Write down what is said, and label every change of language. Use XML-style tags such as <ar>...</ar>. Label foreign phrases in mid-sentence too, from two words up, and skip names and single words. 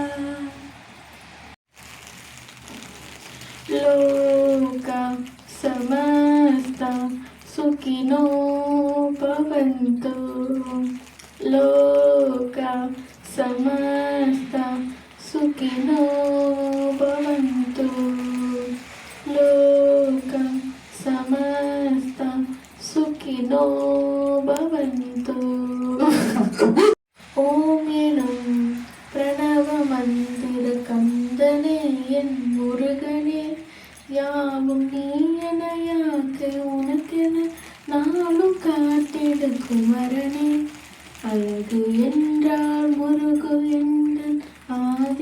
<sa>लोका समस्ता सुखिनो भवन्तु लोका समस्ता सुखिनो भवन्तु लोका समस्ता सुखिनो भवन्तु</sa> <ta>ஓம் எனும் பிரணவ மந்திர கந்தனே என் முருகனே யாவும் நீ எனையாக்க உனக்கென நாளும் காத்திடு குமரனே அழகு என்றால் முருகு எந்தன் ஆதி</ta>